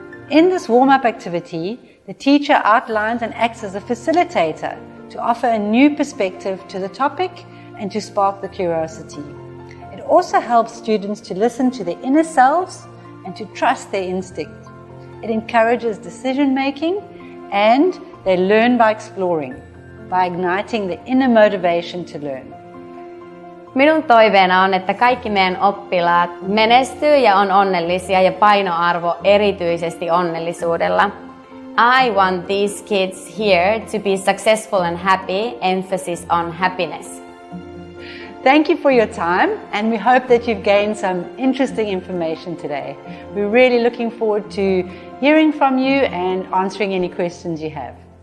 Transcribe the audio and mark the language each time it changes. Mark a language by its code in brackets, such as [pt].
[en] In this warm-up activity, the teacher outlines and acts as a facilitator to offer a new perspective to the topic and to spark the curiosity. It also helps students to listen to their inner selves and to trust their instinct. It encourages decision-making and they learn by exploring, by igniting the inner motivation to learn. [fi] Minun toiveena on, että kaikki meidän oppilaat menestyy ja on onnellisia ja painoarvo erityisesti onnellisuudella. [en] I want these kids here to be successful and happy, emphasis on happiness. Thank you for your time, and we hope that you've gained some interesting information today. We're really looking forward to hearing from you and answering any questions you have.